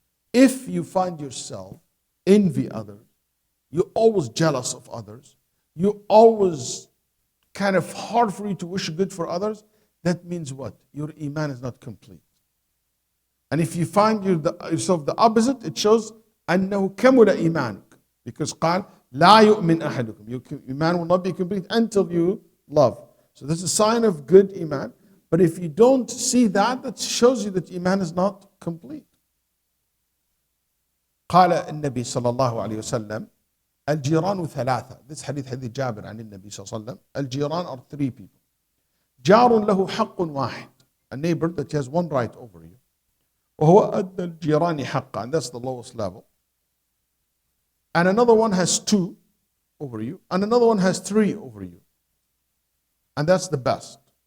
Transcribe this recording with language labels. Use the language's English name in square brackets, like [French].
[English] If you find yourself envy others, you're always jealous of others, you're always kind of hard for you to wish good for others, that means what? Your iman is not complete. And if you find yourself the opposite, it shows [Arabic] أنه كمل إيمانك. Because قال لا يؤمن أحدكم. [English] Your iman will not be complete until you love. So this is a sign of good iman. But if you don't see that, that shows you that iman is not complete. [Arabic] قال النبي صلى الله عليه وسلم الجيران ثلاثة. [English] This hadith [Arabic] جابر عن النبي صلى الله عليه وسلم. [English] الجيران are three people. [Arabic] جار له حق واحد. [English] A neighbor that has one right over you. [Arabic] وهو أدنى الجيران حقا. [English] And that's the lowest level. And another one has two over you. And another one has three over you. And that's the best.